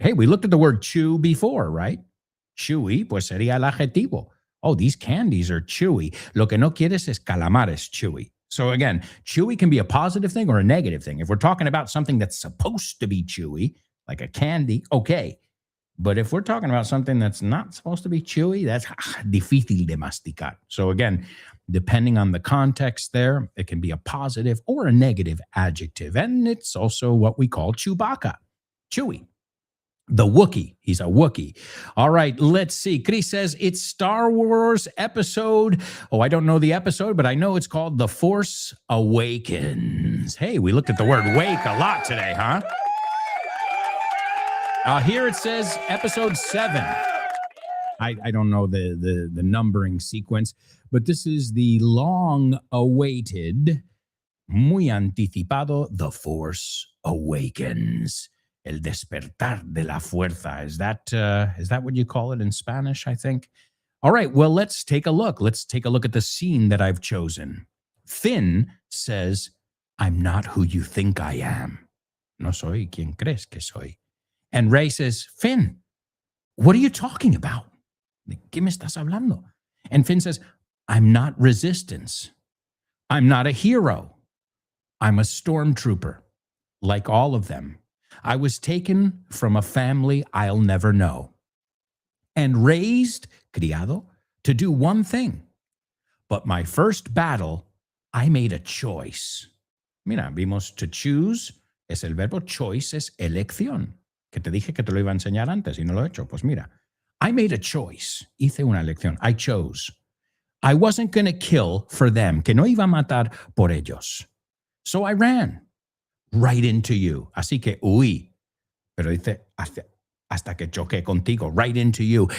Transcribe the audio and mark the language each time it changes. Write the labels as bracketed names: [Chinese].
[English] Hey, we looked at the word chew before, right? [Spanish] Chewy, pues sería el adjetivo. [English] Oh, these candies are chewy. [Spanish] Lo que no quieres es calamares chewy. [English] So again, chewy can be a positive thing or a negative thing. If we're talking about something that's supposed to be chewy, like a candy, okay. But if we're talking about something that's not supposed to be chewy, that's [Spanish] difícil de masticar. [English] So again, depending on the context there, it can be a positive or a negative adjective. And it's also what we call Chewbacca, chewy. The Wookiee. He's a Wookiee. All right, let's see. Chris says it's Star Wars episode. Oh, I don't know the episode, but I know it's called The Force Awakens. Hey, we looked at the word wake a lot today, huh? Here it says episode 7. I don't know the numbering sequence, but this is the long-awaited, [Spanish] muy anticipado, [English] The Force Awakens. [Spanish] El despertar de la fuerza. [English] Is that what you call it in Spanish, I think? All right, well, let's take a look. Let's take a look at the scene that I've chosen. Finn says, I'm not who you think I am. [Spanish] No soy quien crees que soy. [English] And Rey says, Finn, what are you talking about? [Spanish] ¿De qué me estás hablando? [English] And Finn says, I'm not resistance. I'm not a hero. I'm a stormtrooper, like all of them. I was taken from a family I'll never know and raised, [Spanish] criado, [English] to do one thing. But my first battle, I made a choice. [Spanish] Mira, vimos to choose, es el verbo, choice es elección, que te dije que te lo iba a enseñar antes y no lo he hecho. Pues mira, [English] I made a choice. [Spanish] Hice una elección. [English] I chose. I wasn't going to kill for them, [Spanish] que no iba a matar por ellos. [English] So I ran right into you. [Spanish] Así que huí. Pero dice, hasta que choqué contigo, [English] right into you.